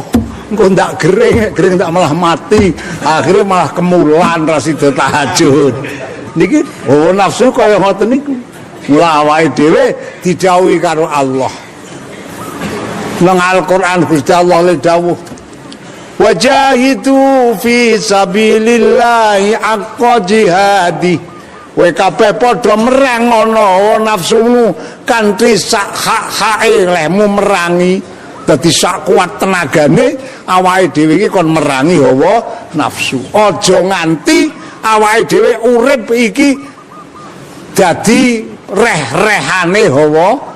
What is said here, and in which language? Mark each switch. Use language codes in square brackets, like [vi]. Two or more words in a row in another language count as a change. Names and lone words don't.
[jv] Engko ndak gering ndak malah mati. Akhirnya malah kemulan ra sida tahajud. Niki hawa nafsu kaya ngoten niku. Mula awake dhewe didhawuhi karo Allah. Nang Al-Qur'an Gusti Allah le dawuh [ar] wajahidu fi sabilillahi haqqa jihadi. [jv] Kowe kabeh padha merang ana nafsumu kanthi sak hak-hake lehmu merangi. Dadi sak kuat tenagane awake dhewe iki kon merangi hawa nafsu. Aja nganti awake dhewe urip iki dadi reh-rehane hawa.